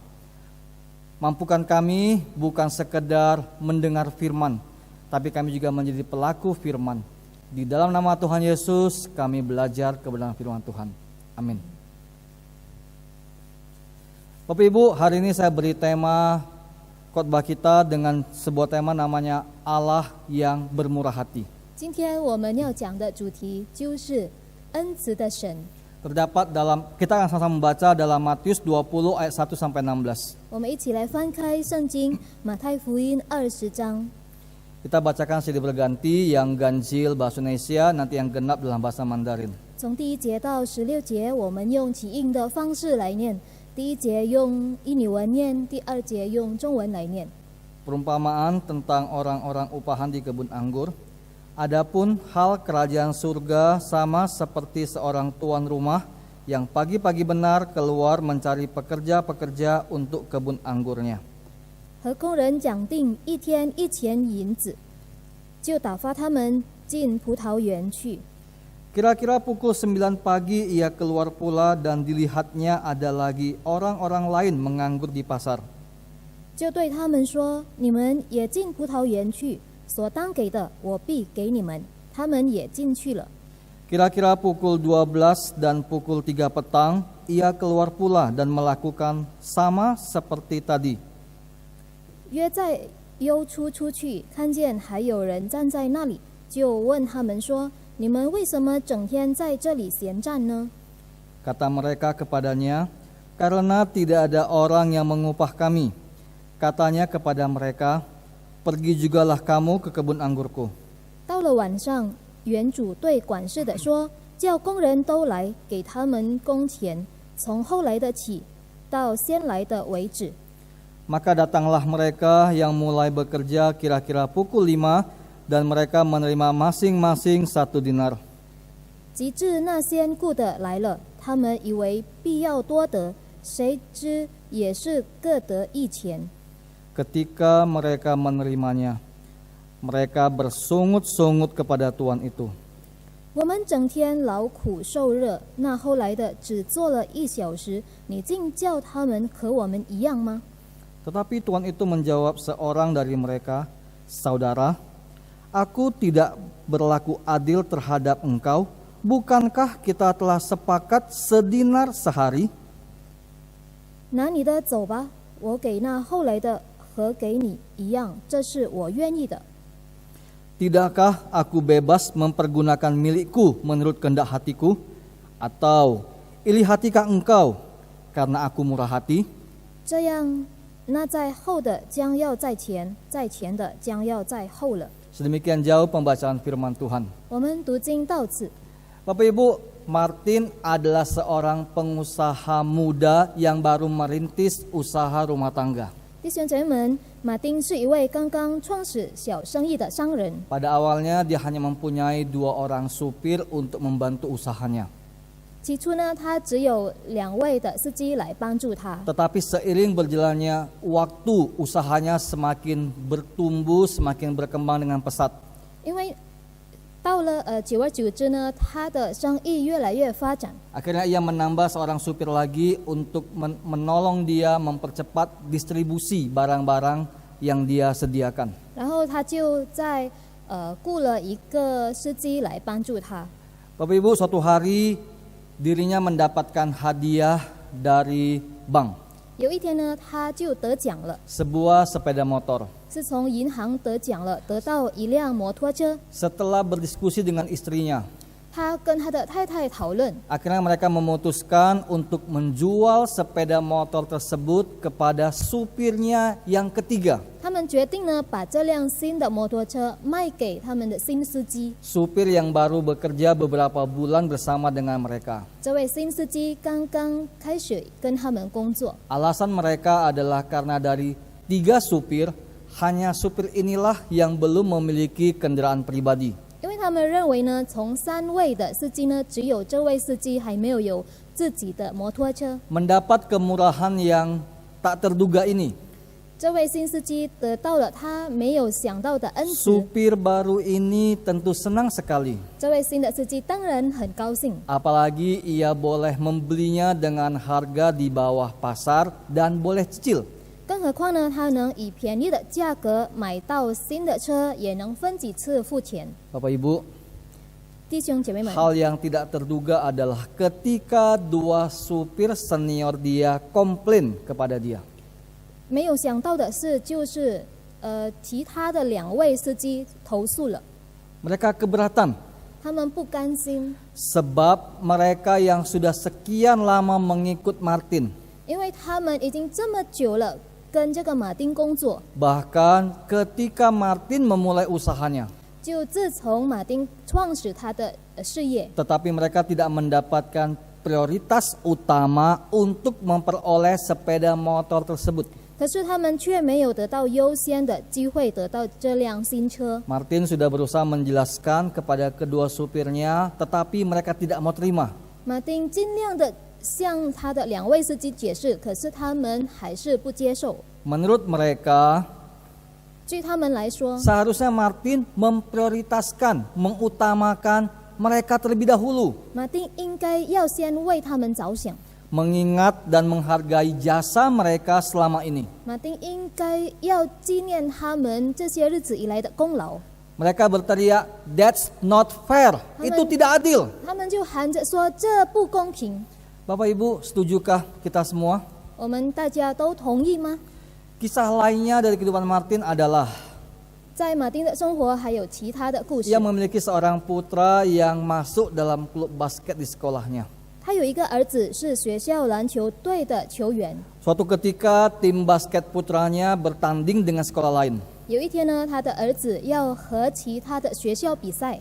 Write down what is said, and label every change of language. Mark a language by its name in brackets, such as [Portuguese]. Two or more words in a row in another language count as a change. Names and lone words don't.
[Indonesian] Mampukan kami bukan sekedar mendengar firman, tapi kami juga menjadi pelaku firman. Di dalam nama Tuhan Yesus kami belajar kebenaran firman Tuhan. Amin. Bapak Ibu, hari ini saya beri tema khotbah kita dengan sebuah tema namanya Allah yang bermurah hati. [Chinese] 今天我们要讲的主题就是恩慈的神。 [Indonesian] Terdapat dalam, kita akan sama-sama membaca dalam Matius 20 ayat 1 sampai 16. [Chinese] 我们一起来翻开圣经马太福音20章。 [Indonesian] Kita bacakan silih berganti, yang ganjil bahasa Indonesia, nanti yang genap dalam bahasa Mandarin. [Chinese] 从第1节到16节，我们用起印的方式来念。第1节用印尼文念，第2节用中文来念。 [Indonesian] Perumpamaan tentang orang-orang upahan di kebun anggur. Adapun hal kerajaan surga sama seperti seorang tuan rumah yang pagi-pagi benar keluar mencari pekerja-pekerja untuk kebun anggurnya. [Chinese] 和工人讲定1天1钱银子，就打发他们进葡萄园去。 [Indonesian] Kira-kira pukul 9 pagi ia keluar pula dan dilihatnya ada lagi orang-orang lain menganggur di pasar. [Chinese] 就对他们说：“你们也进葡萄园去，所当给的，我必给你们。” 他们也进去了。 [Indonesian] Kira-kira pukul 12 dan pukul 3 petang ia keluar pula dan melakukan sama seperti tadi. [Chinese] 约在幽处出去，看见还有人站在那里，就问他们说：“你们为什么整天在这里闲站呢？” [Indonesian] Kata mereka kepadanya, karena tidak ada orang yang mengupah kami. Katanya kepada mereka, pergi jugalah kamu ke kebun anggurku. [Chinese] 到了晚上，园主对管事的说：“叫工人都来，给他们工钱，从后来的起，到先来的为止。” [Indonesian] Maka datanglah mereka yang mulai bekerja kira-kira pukul 5 dan mereka menerima masing-masing 1 dinar. [Chinese] 及至那先雇的来了，他们以为必要多得，谁知也是各得1钱。 [Indonesian] Ketika mereka menerimanya, mereka bersungut-sungut kepada tuan itu. [Chinese] 我们整天劳苦受热，那后来的只做了1小时，你竟叫他们和我们一样吗？ [Indonesian] Tetapi tuan itu menjawab seorang dari mereka, saudara, aku tidak berlaku adil terhadap engkau. Bukankah kita telah sepakat sedinar sehari? [Chinese] 拿你的走吧，我给那后来的和给你一样，这是我愿意的。 [Indonesian] Tidakkah aku bebas mempergunakan milikku menurut kehendak hatiku? Atau iri hatikah engkau karena aku murah hati? [Chinese] 这样，那在后的将要在前，在前的将要在后了。 [Indonesian] Sedemikian jauh pembacaan firman Tuhan. [Chinese] 我们读经到此。 [Indonesian] Bapak Ibu, Martin adalah seorang pengusaha muda yang baru merintis usaha rumah tangga. [Chinese] 弟兄姐妹们，马丁是一位刚刚创始小生意的商人。 [Indonesian] Pada awalnya dia hanya mempunyai 2 orang supir untuk membantu usahanya. [Chinese] 起初呢，他只有2位的司机来帮助他。 [Indonesian] Tetapi seiring berjalannya waktu, usahanya semakin bertumbuh, semakin berkembang dengan pesat. [Chinese] 因为到到了久而久之呢，他的生意越来越发展。 [Indonesian] Akhirnya ia menambah seorang supir lagi untuk menolong dia mempercepat distribusi barang-barang yang dia sediakan. [Chinese] 然后他就在雇了一个司机来帮助他。 [Indonesian] Bapak Ibu, suatu hari dirinya mendapatkan hadiah dari bank, [Chinese] 有一天呢，他就得奖了， [Indonesian] sebuah sepeda motor. [Chinese] 是从银行得奖了，得到一辆摩托车。 [Indonesian] Setelah berdiskusi dengan istrinya, [Chinese] 他跟他的太太讨论， [Indonesian] akhirnya mereka memutuskan untuk menjual sepeda motor tersebut kepada supirnya yang ketiga. [Chinese] 他们决定呢，把这辆新的摩托车卖给他们的新司机。 [Indonesian] Supir yang baru bekerja beberapa bulan bersama dengan mereka. [Chinese] 这位新司机刚刚开始跟他们工作， [Indonesian] Alasan mereka adalah karena dari 3 supir, hanya supir inilah yang belum memiliki kendaraan pribadi. [Chinese] 因为他们认为呢，从3位的司机呢，只有这位司机还没有自己的摩托车。 [Indonesian] Mendapat kemurahan yang tak terduga ini, [Chinese] 这位新司机得到了他没有想到的恩慈。 [Indonesian] supir baru ini tentu senang sekali. [Chinese] 这位新的司机当然很高兴， [Indonesian] Apalagi ia boleh membelinya dengan harga di bawah pasar dan boleh cicil. [Chinese] 更何况呢，他能以便宜的价格买到新的车，也能分几次付钱。 [Indonesian] Bapak Ibu, [Chinese] 弟兄姐妹们， [Indonesian] hal yang tidak terduga adalah ketika 2 supir senior dia komplain kepada dia. [Chinese] 没有想到的是，就是其他的2位司机投诉了， [Indonesian] Mereka keberatan [Chinese] 他们不甘心， [Indonesian] sebab mereka yang sudah sekian lama mengikut Martin, [Chinese] 因为他们已经这么久了跟这个马丁工作， [Indonesian] bahkan ketika Martin memulai usahanya, [Chinese] 就自从马丁创始他的事业， [Indonesian] tetapi mereka tidak mendapatkan prioritas utama untuk memperoleh sepeda motor tersebut. [Chinese] 可是他们却没有得到优先的机会得到这辆新车。 [Indonesian] Martin sudah berusaha menjelaskan kepada kedua supirnya, tetapi mereka tidak mau terima. [Chinese] 马丁尽量的向他的2位司机解释，可是他们还是不接受。 [Indonesian] Menurut mereka, [Chinese] 据他们来说， [Indonesian] seharusnya Martin memprioritaskan, mengutamakan mereka terlebih dahulu, [Chinese] 马丁应该要先为他们着想， [Indonesian] mengingat dan menghargai jasa mereka selama ini. [Chinese] 马丁应该要纪念他们这些日子以来的功劳。 [Indonesian] Mereka berteriak, [English] "That's not fair." [Indonesian] Itu tidak adil. [Chinese] 他们就喊着说这不公平。 [Indonesian] Bapak Ibu, setujukah kita semua? [Chinese] 我们大家都同意吗？ [Indonesian] Kisah lainnya dari kehidupan Martin adalah [Chinese] 在马丁的生活还有其他的故事 [Indonesian] ia。memiliki seorang putra yang masuk dalam klub basket di sekolahnya. [Chinese] 他有一个儿子是学校篮球队的球员。 [Indonesian] Suatu ketika tim basket putranya bertanding dengan sekolah lain. [Chinese] 有一天呢，他的儿子要和其他的学校比赛，